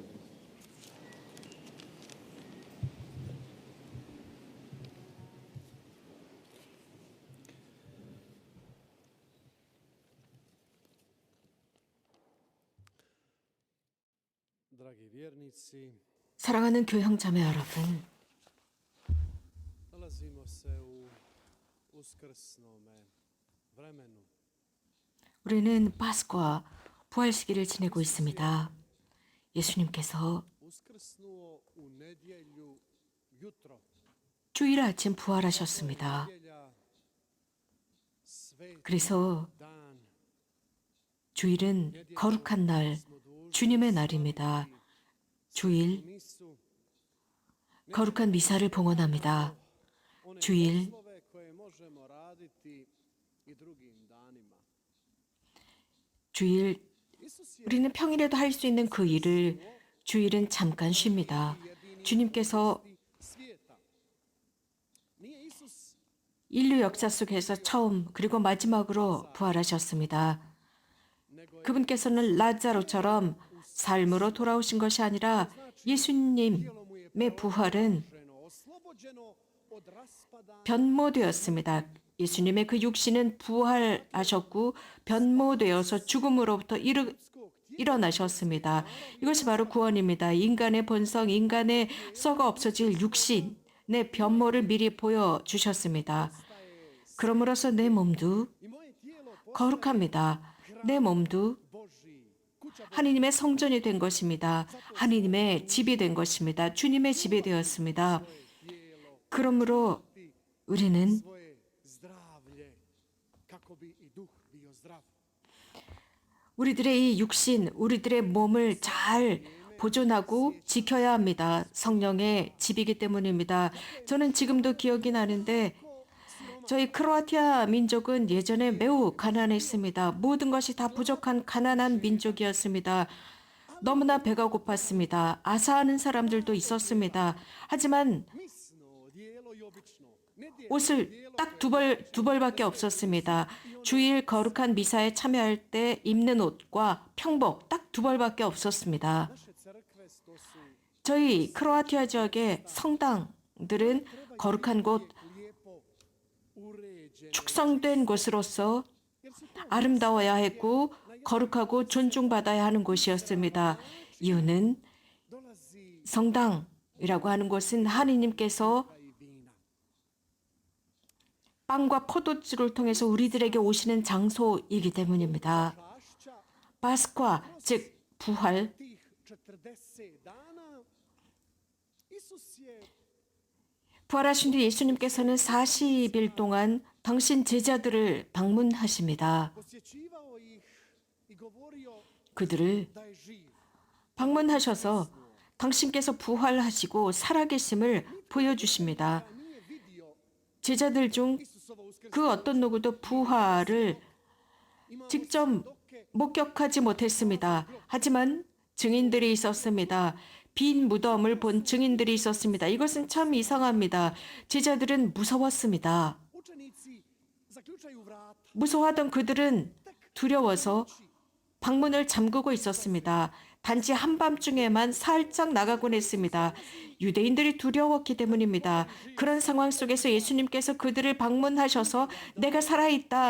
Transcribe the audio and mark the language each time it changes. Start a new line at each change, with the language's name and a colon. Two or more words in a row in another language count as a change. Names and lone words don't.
Croatian: Dragi vjernici,
Korean: 사랑하는 교형자매 여러분,
Croatian: nalazimo se u uskrsnome vremenu.
Korean: 우리는 파스쿠와 부활 시기를 지내고 있습니다. 예수님께서
Croatian: Uskrsnuo u nedjelju jutro.
Korean: 주일 아침 부활하셨습니다.
Croatian: Nedjelja, sveti
Korean: 그래서
Croatian: dan.
Korean: 주일은 거룩한 날, 주님의 날입니다. 주일,
Croatian: Nisu
Korean: 거룩한 미사를 봉헌합니다.
Croatian: one
Korean: 주일,
Croatian: poslove koje možemo raditi i drugim danima.
Korean: 주일,
Croatian: Isus je
Korean: 우리는 평일에도 할 수 있는 그 일을 주일은 잠깐 쉽니다. 주님께서
Croatian: svijeta. Nije Isus
Korean: 인류 역사 속에서 처음 그리고 마지막으로 부활하셨습니다. 그분께서는 라자로처럼 삶으로 돌아오신 것이 아니라 예수님의 부활은
Croatian: oslobođeno od raspada
Korean: 변모되었습니다. 예수님의 그 육신은 부활하셨고 변모되어서 죽음으로부터 일어나셨습니다. 이것이 바로 구원입니다. 인간의 본성, 인간의 썩어 없어질 육신의 변모를 미리 보여주셨습니다. 그럼으로써 내 몸도
Croatian: i moje tijelo
Korean: 거룩합니다. 내 몸도
Croatian: Božji. Kuća
Korean: 하나님의 성전이 된 것입니다. 하나님의 집이 된 것입니다. 주님의 집이 되었습니다. 그러므로 우리는
Croatian: svoje zdravlje, kako bi i duh bio zdrav.
Korean: 우리들의 이 육신, 우리들의 몸을 잘 보존하고 지켜야 합니다. 성령의 집이기 때문입니다. 저는 지금도 기억이 나는데 저희 크로아티아 민족은 예전에 매우 가난했습니다. 모든 것이 다 부족한 가난한 민족이었습니다. 너무나 배가 고팠습니다. 아사하는 사람들도 있었습니다. 하지만
Croatian: Misno, dijelo i obično. Ne
Korean: 옷을 딱 두 벌밖에 없었습니다. 주일 거룩한 미사에 참여할 때 입는 옷과 평복 딱 두 벌밖에 없었습니다.
Croatian: naše crkve to su
Korean: 저희 크로아티아 지역의 성당들은 거룩한 곳,
Croatian: lijepo uređene.
Korean: 축성된 곳으로서 아름다워야 했고 거룩하고 존중받아야 하는 곳이었습니다. 이유는
Croatian: Dolazi
Korean: 성당이라고 하는 곳은 하느님께서
Croatian: i vina.
Korean: 빵과 포도주를 통해서 우리들에게 오시는 장소이기 때문입니다.
Croatian: Čašća
Korean: 파스과, 즉 부활,
Croatian: tih 40 dana Isus je
Korean: 부활하신 뒤 예수님께서는 40일 동안 당신 제자들을 방문하십니다.
Croatian: posjećivao ih i govorio
Korean: 그들을
Croatian: da je živ.
Korean: 방문하셔서 당신께서 부활하시고 살아계심을 보여주십니다.
Croatian: Da nije vidio
Korean: 제자들 중
Croatian: Isusova
Korean: 그
Croatian: uskrsnuća.
Korean: 어떤 누구도 부활을 직접 목격하지 못했습니다. 하지만 증인들이 있었습니다. 빈 무덤을 본 증인들이 있었습니다. 이것은 참 이상합니다. 제자들은 무서웠습니다.
Croatian: Učenici zaključaju vrata.
Korean: 무서워하던 그들은 두려워서 방문을 잠그고 있었습니다. 단지 한밤중에만 살짝 나가곤 했습니다. 유대인들이 두려웠기 때문입니다. 그런 상황 속에서 예수님께서 그들을 방문하셔서 내가 살아있다.